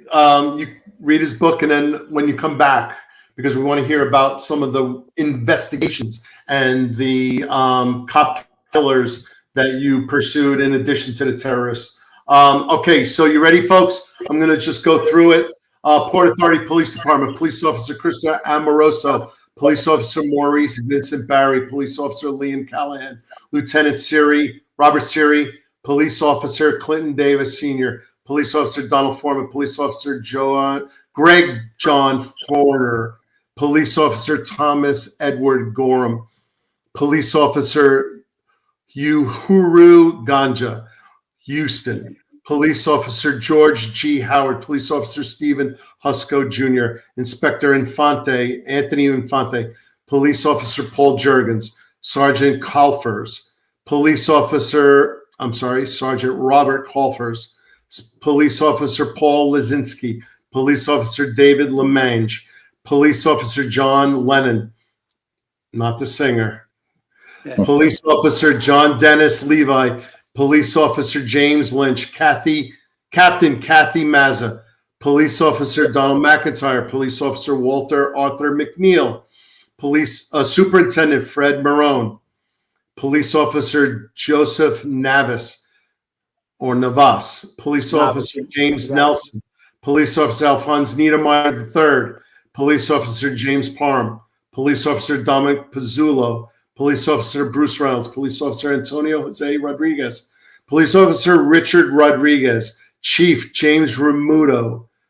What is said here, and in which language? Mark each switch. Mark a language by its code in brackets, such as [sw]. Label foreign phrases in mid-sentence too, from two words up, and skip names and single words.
[en] You read his book, and then when you come back, because we want to hear about some of the investigations and the cop killers that you pursued in addition to the terrorists. Okay, so you ready, folks? I'm going to just go through it. Port Authority Police Department, Police Officer Krista Amoroso, Police Officer Maurice Vincent Barry, Police Officer Liam Callahan, Lieutenant Robert Siri, Police Officer Clinton Davis Sr., Police Officer Donald Foreman, Police Officer Greg John Forner, Police Officer Thomas Edward Gorham, Police Officer Uhuru Ganja, Houston, Police Officer George G. Howard, Police Officer Stephen Husko Jr., Inspector Anthony Infante, Police Officer Paul Jurgens, Sergeant Kalfers, Sergeant Robert Kalfers, Police Officer Paul Lizinski, Police Officer David Lemange, Police Officer John Lennon, not the singer, Police Officer John Dennis Levi, Police Officer James Lynch, Captain Kathy Mazza, Police Officer Donald McIntyre, Police Officer Walter Arthur McNeil, Superintendent Fred Marone, Police Officer Joseph Navas, Police Officer James Nelson, Police Officer Alphonse Niedermeyer III, Police Officer James Parham, Police Officer Dominic Pizzulo, Police Officer Bruce Reynolds, Police Officer Antonio Jose Rodriguez, Police Officer Richard Rodriguez, Chief James Ramito,